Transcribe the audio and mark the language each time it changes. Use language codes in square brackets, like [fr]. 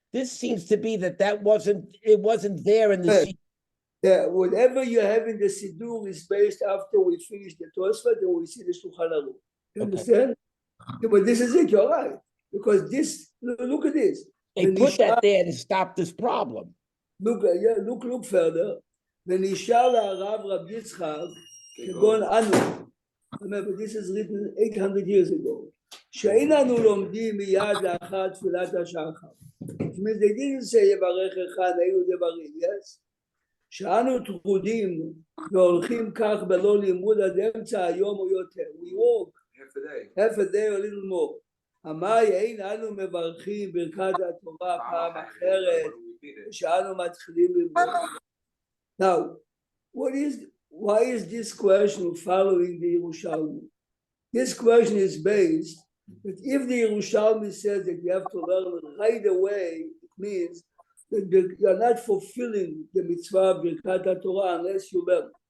[en] This seems to be that wasn't there in the Siddur. Yeah, whatever you have in the Siddur is based after we finish the Tosfot and we see the Shulchan Aruch. You understand? Yeah, but this is it, you're right. Because this, look at this. They put that there to stop this problem. Look further. [he] ונשאר להרב רב יצחק כגון אנו. [en] Remember, this is written 800 years ago. [he] שאין אנו לומדים מיד לאחר תפילת השחר. [en] It means they didn't say [he] יברכך היו דברים, [en] yes? [he] שאנו טרודים והולכים כך בלא לימוד עד אמצע היום או יותר. [en] We walk half a day or a little more. [he] אמר אין אנו מברכים ברכת התורה פעם אחרת שאנו מתחילים ללמוד. [en] Now, why is this question following the Yerushalmi? This question is based But if the Yerushalmi says that you have to learn right away, it means that you are not fulfilling the mitzvah of Birkat Torah unless you learn.